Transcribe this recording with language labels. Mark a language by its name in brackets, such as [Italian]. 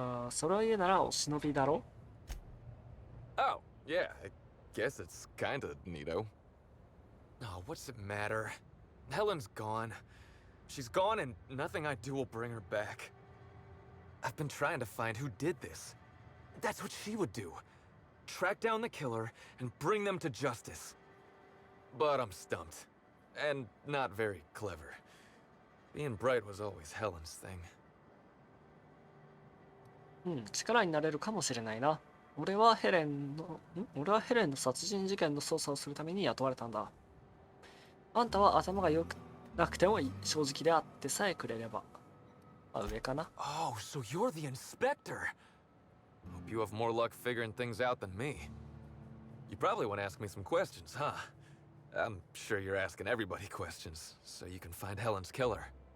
[Japanese] それを言うならお忍びだろ。 [English] Oh, yeah, I guess it's kinda neato. Oh, what's it matter? Helen's gone. She's gone and nothing I do will bring her back. I've been trying to find who did this. That's what she would do. Track down the killer and bring them to justice. But I'm stumped. And not very clever. Being bright was always Helen's thing. [Japanese] うん、力になれるかもしれないな。俺はヘレンの殺人事件の捜査をするために雇われたんだ。あんたは頭が良くなくてもいい。正直であってさえくれれば。あ、上かな。 [English] Oh, so you're the inspector. Hope you have more luck figuring things out than me. You probably want to ask me some questions, huh? I'm sure you're asking everybody questions, so you can find Helen's killer.